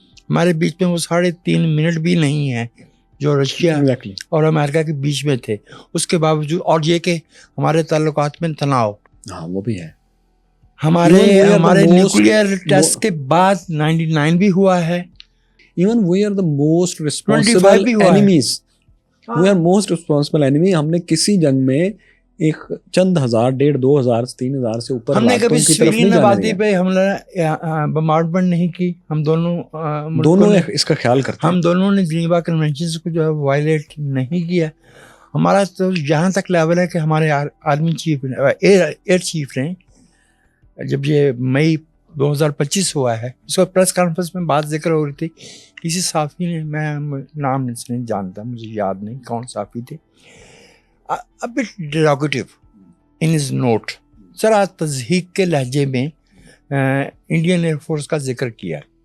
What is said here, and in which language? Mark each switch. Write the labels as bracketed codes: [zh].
[ur] ہمارے بیچ میں وہ 3.5 منٹ بھی نہیں ہے جو رشیا اور امریکہ کے بیچ میں تھے. اس کے باوجود، اور یہ کہ ہمارے تعلقات میں تناؤ، وہ بھی ہے. ہمارے نیوکلیئر ٹیسٹ کے بعد 99 بھی ہوا ہے. [en] Even we are the most responsible enemies. We are most responsible enemy. [ur] ہم نے کسی جنگ میں ایک چند ہزار، 1,500، 2,000، 3,000 سے اوپر ہم نے کبھی سویرین آبادی پہ حملہ بمبارڈمنٹ نہیں کی. ہم دونوں اس کا خیال کرتے ہیں. ہم دونوں نے جنیوا کنونشنز کو جو ہے وائلیٹ نہیں کیا. ہمارا تو یہاں تک لیول ہے کہ ہمارے آرمی چیف، ایئر چیف نے جب یہ مئی 2025 ہوا ہے، اس وقت پریس کانفرنس میں بات ذکر ہو رہی تھی، کسی صحافی نے، میں نام نہیں جانتا، مجھے یاد نہیں کون صحافی تھے، [en] a bit derogative in his note، [ur] ذرا تضحیک کے لہجے میں انڈین ایئر فورس کا ذکر کیا.